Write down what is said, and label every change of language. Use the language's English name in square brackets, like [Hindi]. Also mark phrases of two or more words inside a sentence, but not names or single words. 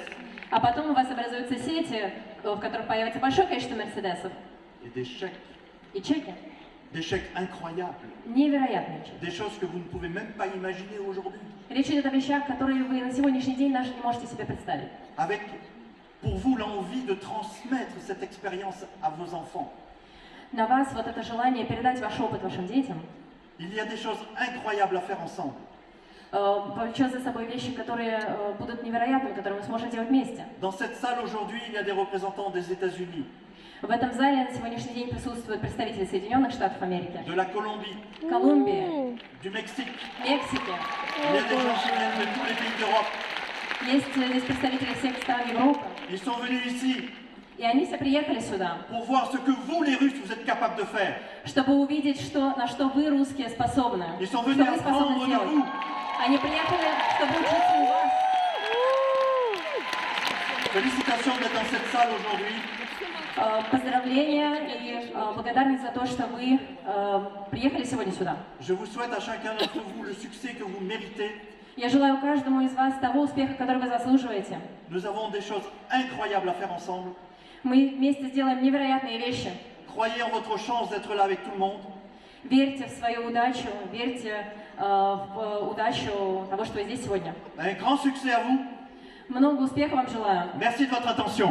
[Russian] а потом у вас образуются сети, в которых появится большое количество Мерседесов. [French] Et des chèques. [Russian] И чеки. [French] Incroyables. [Russian] Невероятные чеки. [French] Des choses que vous ne pouvez même pas imaginer aujourd'hui. [Russian] Речь идет о вещах, которые вы на сегодняшний день даже не можете себе представить. [French] Avec, pour vous, l'envie de transmettre cette expérience à vos enfants. [Russian] На вас вот это желание передать ваш опыт вашим детям, [French] Il y a des choses incroyables à faire ensemble. [Russian] повлечет за собой вещи, которые будут невероятными, которые мы сможем делать вместе. [French] Dans cette salle aujourd'hui, il y a des représentants des États-Unis, [Russian] В этом зале на сегодняшний день присутствуют представители Соединенных Штатов Америки, [French] de la Colombie, [Russian] Колумбии, [French] du Mexique. [Russian] Мексики. [French] Il y a des gens qui viennent de tous les pays d'Europe. [Russian] Есть здесь представители всех стран Европы. [French] Ils sont venus ici [Russian] И они все приехали сюда, [French] pour voir ce que vous, les Russes, vous êtes capables de faire. [Russian] чтобы увидеть, на что вы, русские, способны. [French] Ils sont [Russian] Что [French] venus [Russian] вы способны [French] apprendre de [Russian] сделать. [French] vous. [Russian] Они приехали, чтобы учиться у вас. [French] Félicitations d'être dans cette salle aujourd'hui. [Russian] Поздравления и благодарность за то, что вы приехали сегодня сюда. [French] Je vous souhaite à chacun d'entre vous le succès que vous méritez. [Russian] Я желаю каждому из вас того успеха, который вы заслуживаете. [French] Nous avons des choses incroyables à faire ensemble. [Russian] Мы вместе сделаем невероятные вещи. [French] Croyez en votre chance d'être là avec tout le monde. [Russian] Верьте в свою удачу, верьте в удачу того, что вы здесь сегодня. [French] Un grand succès à vous. [Russian] Много успеха вам желаю. [French] Merci de votre attention.